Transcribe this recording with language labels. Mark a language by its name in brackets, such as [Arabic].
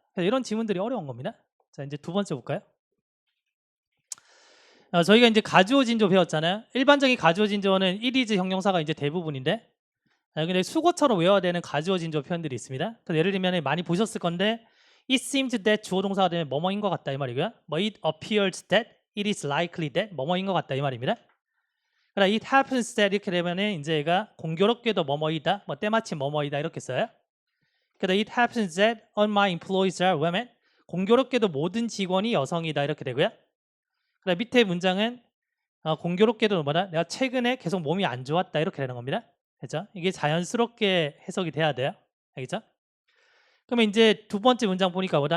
[Korean] 그래서 이런 지문들이 어려운 겁니다. 자, 이제 두 번째 볼까요? 저희가 이제 가주어 진조 배웠잖아요. 일반적인 가주어 진조는 이리즈 형용사가 이제 대부분인데 근데 수거처럼 외워야 되는 가주어 진조 표현들이 있습니다. 그래서 예를 들면 많이 보셨을 건데 [English] it seems that [Korean] 주어 동사가 되면 뭐뭐인 것 같다 이 말이고요. 뭐 [English] it appears that, it is likely that [Korean] 뭐뭐인 것 같다 이 말입니다. 그러나 [English] it happens that [Korean] 이렇게 되면은 이제 얘가 공교롭게도 뭐뭐이다, 뭐 때마침 뭐뭐이다 이렇게 써요. 그다음 [English] it happens that all my employees are women. [Korean] 공교롭게도 모든 직원이 여성이다 이렇게 되고요. 그다음 밑에 문장은 공교롭게도 뭐다? 내가 최근에 계속 몸이 안 좋았다 이렇게 되는 겁니다. 그렇죠? 이게 자연스럽게 해석이 돼야 돼요. 알겠죠? 그러면 이제 두 번째 문장 보니까 뭐다?